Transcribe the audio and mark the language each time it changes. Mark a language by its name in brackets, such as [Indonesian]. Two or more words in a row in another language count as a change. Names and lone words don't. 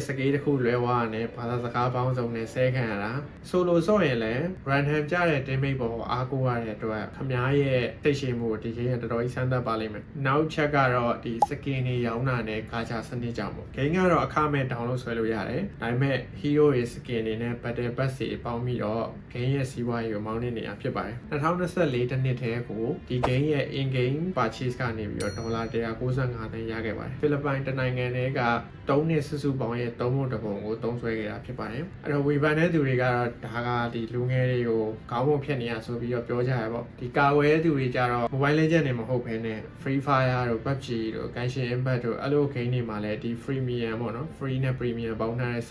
[Burmese] စကေးတစ်ခုလွဲသွားတယ်ဘာသာစကားပေါင်းစုံနဲ့ဆဲခံရတာဆိုလိုဆော့ရင်လည်း random ကြတဲ့ teammate ပေါ်အားကိုးရတဲ့အတွက်ခမားရဲ့သိရှိမှုဒီgame ကတော်တော်ကြီးစမ်းသပ်ပါလိမ့်မယ်နောက်ချက်ကတော့ဒီ skin တွေရောင်းတာနဲ့ဂါချာစနစ်ကြောင့်ပေါ့ game ကတော့အခမဲ့ download ဆွဲလို့ရတယ်ဒါပေမဲ့ hero ရဲ့ skin တွေနဲ့ [English] battle pass [Burmese] တွေပေါင်းပြီးတော့ game ရဲ့စီးပွားရေးကိုမောင်းနေနေရဖြစ်ပါတယ်2024 တနှစ်ထဲကိုဒီ game ရဲ့ [English] in game purchase [Burmese] ကနေပြီးတော့ဒေါ်လာ195သန်းရခဲ့ပါတယ်ဖိလစ်ပိုင်တနိုင်ငံတည်းက3နှစ်စုစု ပေါင်းရဲ့သုံးဖို့တစ်ပုံကိုသုံးဆွဲခဲ့တာဖြစ်ပါတယ်အဲ့တော့ဝေဖန်တဲ့သူတွေကတော့ဒါကဒီလူငယ်တွေကိုခေါင်းပုံဖြတ်နေရဆိုပြီးတော့ပြောကြရပေါ့ဒီကာဝယ်သူတွေကြတော့ Mobile Legends တွေမဟုတ်ဘဲနဲ့ Free Fire တို့ PUBG တို့ Genshin Impact တို့အဲ့လို game တွေမှာလည်းဒီ Freemium ပေါ့နော် Free နဲ့ Premium ပေါင်းထားတဲ့စ